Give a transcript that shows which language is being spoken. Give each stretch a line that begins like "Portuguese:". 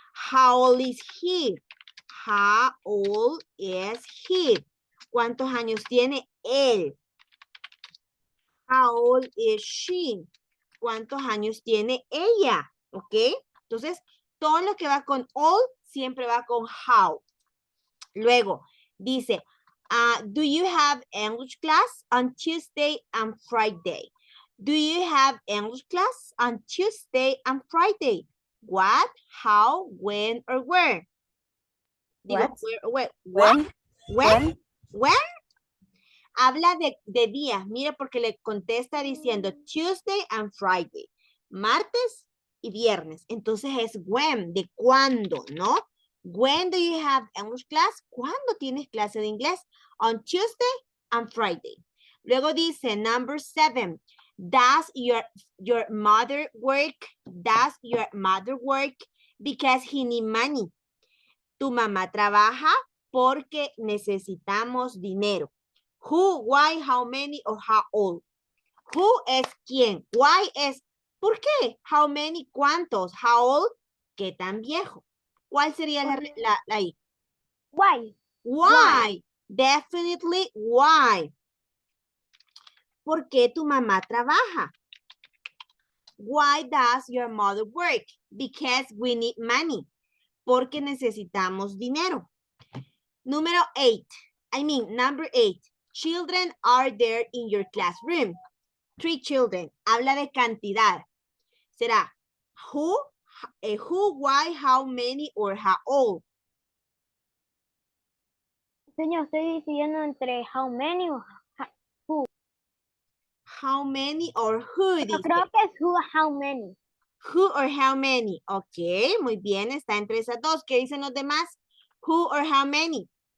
English: How old is he? How old is he?
Spanish: ¿Cuántos años tiene él?
English: How old is she?
Spanish: ¿Cuántos años tiene ella? ¿Ok? Entonces, todo lo que va con all siempre va con how. Luego, dice,
English: do you have English class on Tuesday and Friday? Do you have English class on Tuesday and Friday? What, how, when, or where?
Spanish: Digo,
English: What? What? When? When?
Spanish: Habla de días. Mira, porque le contesta diciendo
English: Tuesday and Friday.
Spanish: Martes y viernes. Entonces es when, de cuándo, ¿no?
English: When do you have English class?
Spanish: ¿Cuándo tienes clase de inglés?
English: On Tuesday and Friday.
Spanish: Luego dice,
English: number 7. Does your mother work? Does your mother work? Because he need money.
Spanish: Tu mamá trabaja porque necesitamos dinero.
English: Who, why, how many, or how old.
Spanish: Who es quién. Why es ¿por qué? How many, cuántos. How old, qué tan viejo. ¿Cuál sería la I?
English: Why? Why? Definitely why.
Spanish: ¿Por qué tu mamá trabaja?
English: Why does your mother work? Because we need money.
Spanish: Porque necesitamos dinero. Número 8.
English: Number 8. Children are there in your classroom. 3 children.
Spanish: Habla de cantidad. Será who, why, how many, or how old. Señor, estoy decidiendo entre how many o
English: How many or who,
Spanish: yo dice. creo que es how many.
English: Who or how many.
Spanish: Ok, muy bien. Está entre esas dos. ¿Qué dicen los demás?
English: Who or how many.